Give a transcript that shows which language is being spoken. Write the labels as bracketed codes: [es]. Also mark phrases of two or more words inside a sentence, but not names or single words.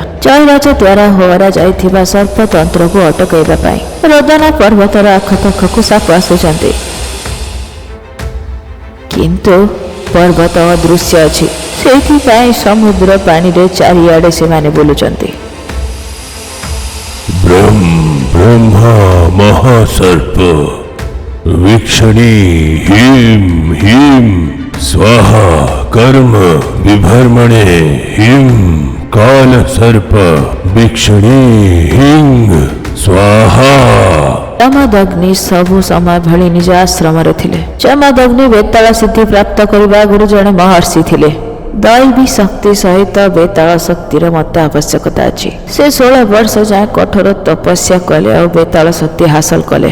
[or] ଜୟରାଜ ଦ୍ୱାରା ହୋରା ଯାଇଥିବା ସର୍ପତନ୍ତ୍ରକୁ ଅଟକାଇବା ପାଇଁ ରୋଦନ ପର୍ବତର ଆଖପାଖକୁ ସାପ ଆସୁଛନ୍ତି, କିନ୍ତୁ ପର୍ବତ ଅଦୃଶ୍ୟ ଅଛି। ସେଇଥିପାଇଁ ସମୁଦ୍ର ପାଣିରେ ଚାରିଆଡ଼େ ସେମାନେ ବୁଲୁଛନ୍ତି। [sa] ବ୍ରହ୍ମା ମହାସର୍ପ वीक्षणी हिम हिम स्वाहा कर्म विभर्मणे हिम काल सर्प वीक्षणी हिंग स्वाहा। [or] ଯମଦଗ୍ନି ସବୁ ସମୟ ଭଳି ନିଜ ଆଶ୍ରମରେ ଥିଲେ। ଯମଦଗ୍ନି ବେତାଳ ସିଦ୍ଧି ପ୍ରାପ୍ତ କରିବା ଆଗରୁ ଜଣେ ମହର୍ଷି ଥିଲେ। ଦୈବୀ ଶକ୍ତି ସହିତ ବେତାଳ ଶକ୍ତିର ମଧ୍ୟ ଆବଶ୍ୟକତା ଅଛି। ସେ 16 ବର୍ଷ ଯାଏଁ କଠୋର ତପସ୍ୟା କଲେ ଆଉ ବେତାଳ ଶକ୍ତି ହାସଲ କଲେ।